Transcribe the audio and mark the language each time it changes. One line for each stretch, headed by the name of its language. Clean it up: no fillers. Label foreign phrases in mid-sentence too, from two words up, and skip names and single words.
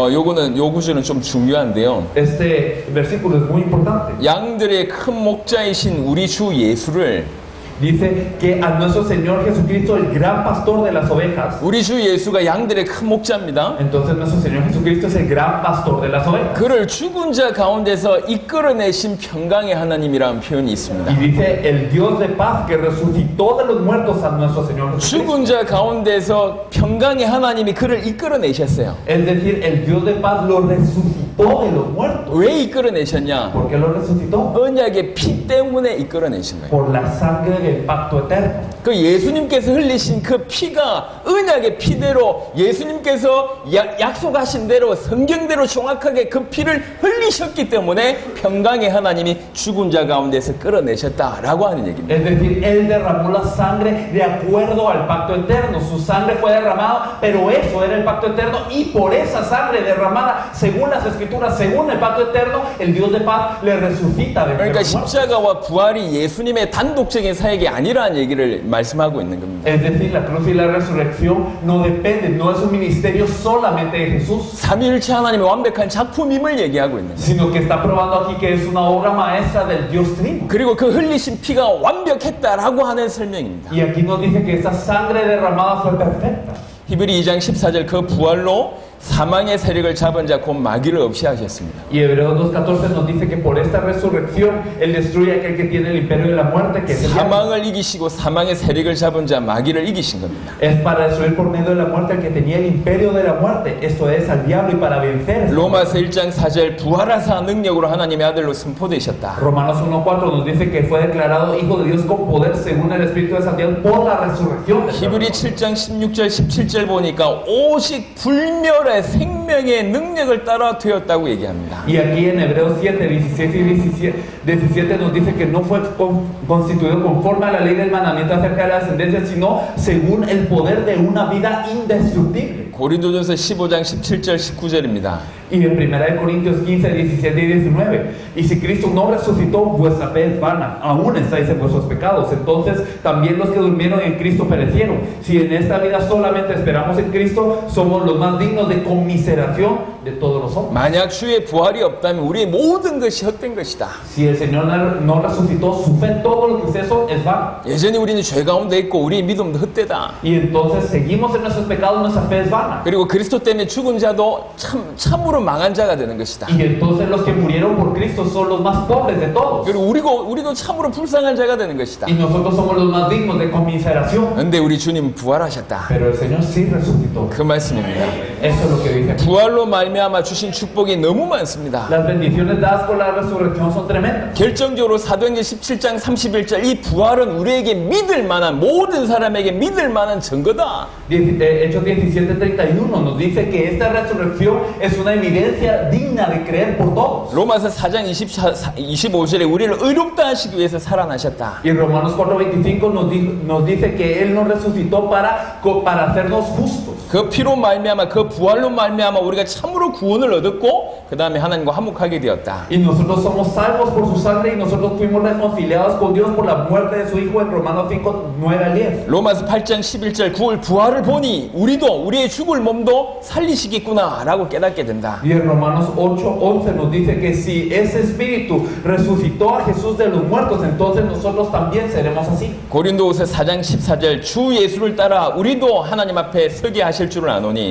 Korean: 요 구절은 좀 중요한데요.
Spanish: este versículo es muy importante.
Korean: 양들의 큰 목자이신 우리 주 예수를
Spanish: Dice que a nuestro Señor Jesucristo, el gran pastor de las ovejas,
Korean: 우리 주 예수가 양들의 큰 목자입니다.
Spanish: entonces nuestro Señor Jesucristo es el gran pastor de las ovejas.
Korean: 그를 죽은 자 가운데서 이끌어내신 평강의 하나님이라는 표현이 있습니다.
Spanish: Y dice el Dios de paz que resucitó de los muertos a nuestro Señor Jesucristo.
Korean: 죽은 자 가운데서 평강의 하나님이 그를 이끌어내셨어요.
Spanish: Es decir, el Dios de paz lo resucitó de los muertos.
Korean: 왜 이끌어내셨냐?
Spanish: ¿Por qué lo resucitó?
Korean: 언약의 피 때문에 이끌어내신 거예요.
Spanish: Por la sangre del pacto eterno.
Korean: 그 예수님께서 흘리신 그 피가 언약의 피대로 예수님께서 약속하신 대로 성경대로 정확하게 그 피를 흘리셨기 때문에 평강의 하나님이 죽은 자 가운데서 끌어내셨다라고 하는 얘기입니다.
Spanish: Es decir, Él derramó la sangre de acuerdo al pacto eterno. Su sangre fue derramada, pero eso era el pacto eterno. Y por esa sangre derramada, según las escrituras, según el pacto eterno, el Dios de paz le resucita de 그러니까 los muertos.
Korean: 십자가와 부활이 예수님의 단독적인 사역이 아니라는 얘기를 말씀하고 있는 겁니다.
Spanish: Es decir, la cruz y la resurrección no dependen, no es un ministerio solamente de Jesús,
Korean: 삼위일체 하나님의 완벽한 작품임을 얘기하고 있는 거예요.
Spanish: sino que está probando aquí que es una obra maestra del Dios Trino.
Korean: 그리고 그 흘리신 피가 완벽했다라고 하는 설명입니다.
Spanish: Y aquí nos dice que esa sangre derramada fue perfecta.
Korean: 히브리 2장 14절 그 부활로 사망의 세력을 잡은 자 곧 마귀를 없이 하셨습니다.
Spanish: Y Hebreos 2:14 nos dice que por esta resurrección Él destruye a aquel que tiene el imperio de la muerte, que es el diablo.
Korean: 사망을 이기시고 사망의 세력을 잡은 자 마귀를 이기신 겁니다.
Spanish: Es para destruir por medio de la muerte al que tenía el imperio de la muerte, esto es al diablo, y para vencer.
Korean: 로마서 1장 4절 부활하사 능력으로 하나님의 아들로 선포되셨다.
Spanish: Romanos 1:4 nos dice que fue declarado hijo de Dios con poder según el Espíritu de Santiago por la resurrección.
Korean: 히브리 7장 16절 17절 보니까 오직 불멸의 생명의 능력을 따라 되었다고 얘기합니다.
Spanish: Y aquí en Hebreos 7, 16 y 17 nos dice que no fue constituido conforme a la ley del mandamiento acerca de la ascendencia, sino según el poder de una vida indestructible.
Korean: 고린도전서 15장 17절 19절입니다.
Spanish: Y en 1 Corintios 15, 17 y 19. Y si Cristo no resucitó, vuestra fe es vana, aún estáis en vuestros pecados. Entonces también los que durmieron en Cristo perecieron. Si en esta vida solamente esperamos en Cristo, somos los más dignos de conmiseración de todos los hombres.
Korean: 만약 주의 부활이 없다면 우리의 모든 것이 헛된 것이다.
Spanish: Si el Señor no resucitó, su fe, todo lo que es eso, es vano.
Korean: 여전히 우리는 죄 가운데 있고 우리의 믿음도 헛되다.
Spanish: Y entonces seguimos en nuestros pecados, nuestra fe es vana.
Korean: 그리고 그리스도 때문에 죽은 자도 참으로 망한 자가 되는 것이다.
Spanish: Y entonces los que murieron por Cristo son los más pobres de todos.
Korean: 그리고 우리도 참으로 불쌍한 자가 되는 것이다.
Spanish: Y nosotros somos los más dignos de conmiseración.
Korean: 근데 우리 주님 부활하셨다.
Spanish: Pero el Señor sí resucitó.
Korean: 그 말씀입니다.
Spanish: Eso es lo que dice aquí.
Korean: 부활로 말미암아 주신 축복이 너무 많습니다.
Spanish: Las bendiciones dadas por la resurrección son tremendas.
Korean: 결정적으로 사도행전 17장 31절 이 부활은 우리에게 믿을 만한 모든 사람에게 믿을 만한 증거다.
Spanish: Hechos 17:31 nos dice que esta resurrección es una evidencia digna de creer por todos.
Korean: 로마서 4장 25절에 우리를 의롭다 하시기 위해서 살아나셨다.
Spanish: Y en Romanos 4:25 nos dice que Él nos resucitó para hacernos justos.
Korean: 그 피로 말미암아 그 부활로 말미암아 우리가 참으로 구원을 얻었고 그 다음에 하나님과 화목하게 되었다.
Spanish: Y nosotros somos salvos por su sangre y nosotros fuimos reconciliados con Dios por la muerte de su Hijo en Romanos 5:9 al 10.
Korean: 로마서 8장 11절 부활을 보니 우리도 우리의 죽을 몸도 살리시겠구나 라고 깨닫게 된다.
Spanish: Y en Romanos 8:11 nos dice que si ese Espíritu resucitó a Jesús de los muertos, entonces nosotros también seremos así.
Korean: 고린도후서 4장 14절 주 예수를 따라 우리도 하나님 앞에 서게 하실 줄을 아노니.